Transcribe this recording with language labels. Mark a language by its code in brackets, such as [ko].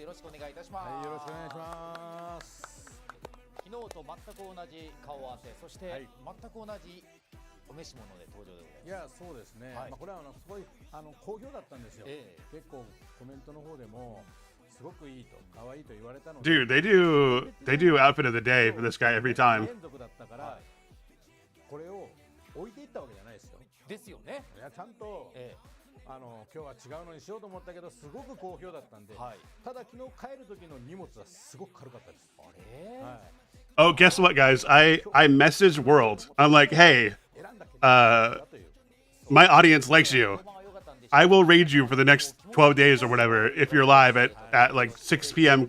[ja] よろしくお願いいたします。はい、よろしくお願いします。昨日と全く同じ顔合わせ、そして全く同じお召し物で登場でございます。いや、そうですね。まあこれはすごい好評だったんですよ。結構コメントの方でもすごくいいと可愛いと言われたので。 [en] Dude, they do outfit of the day for this guy every time. [ja] 連続だったからこれを置いていったわけじゃないですよ。ですよね。いやちゃんと。今日は違うのにしようと思ったけどすごく好評だったんで、ただ昨日帰る時の荷物はすごく軽かったです。あれ、はい、 [en] Oh, guess what, guys? I messaged World. I'm like, hey, my audience likes you. I will raid you for the next 12 days or whatever if you're live at like 6 p.m.